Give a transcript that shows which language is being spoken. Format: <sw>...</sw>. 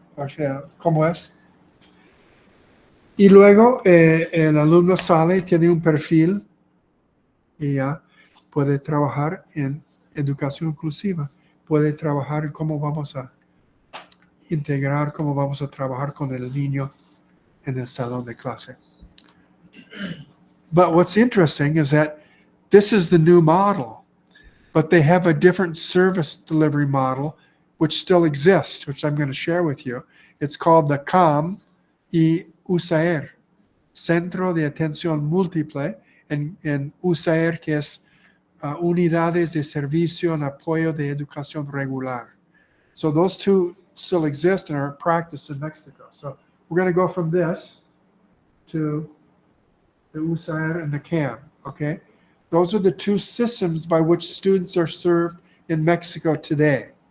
<es>O sea, ¿cómo es? Y luego el alumno sale, tiene un perfil y ya puede trabajar en educación inclusiva. Puede trabajar en cómo vamos a integrar, cómo vamos a trabajar con el niño en el salón de clase.</es> <en>But what's interesting is that this is the new model, but they have a different service delivery model which still exists, which I'm going to share with you. It's called the</en> <es>CAM y USAER, Centro de Atención Múltiple, en USAER, que es Unidades de Servicio en Apoyo de Educación Regular.</es> <en>So those two still exist and are practiced in Mexico. So we're going to go from this to the USAER and the CAM, okay? Those are the two systems by which students are served in Mexico today.</en>